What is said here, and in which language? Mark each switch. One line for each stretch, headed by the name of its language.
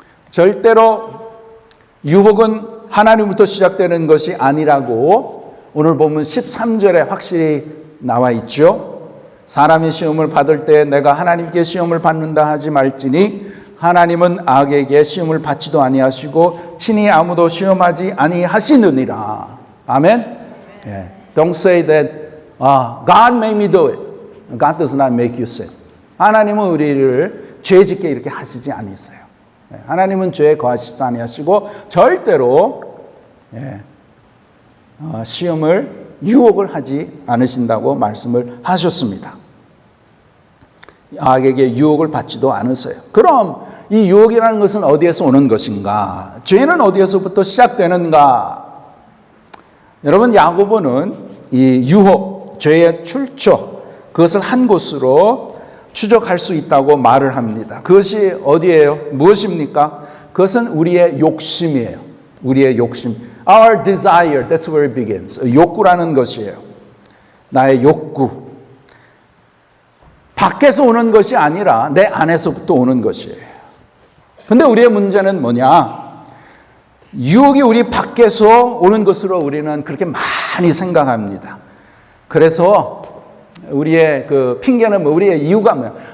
Korean: 절대로 유혹은 하나님부터 시작되는 것이 아니라고 오늘 보면 13절에 확실히 나와 있죠. 사람이 시험을 받을 때 내가 하나님께 시험을 받는다 하지 말지니 하나님은 악에게 시험을 받지도 아니하시고 친히 아무도 시험하지 아니하시느니라. 아멘.
English: Don't say that God made me do it. God does not make you sin.
Korean: 하나님은 우리를 죄짓게 이렇게 하시지 않으세요. 하나님은 죄에 거하시지도 아니하시고 절대로 시험을 유혹을 하지 않으신다고 말씀을 하셨습니다. 악에게 유혹을 받지도 않으세요. 그럼 이 유혹이라는 것은 어디에서 오는 것인가? 죄는 어디에서부터 시작되는가? 여러분, 야고보는 이 유혹, 죄의 출처, 그것을 한 곳으로 추적할 수 있다고 말을 합니다. 그것이 어디예요? 무엇입니까? 그것은 우리의 욕심이에요. 우리의 욕심.
English: Our desire, that's where it begins.
Korean: 욕구라는 것이에요. 나의 욕구. 밖에서 오는 것이 아니라 내 안에서부터 오는 것이에요. 근데 우리의 문제는 뭐냐? 유혹이 우리 밖에서 오는 것으로 우리는 그렇게 많이 생각합니다. 그래서 우리의 그 핑계는 우리의 이유가 뭐야?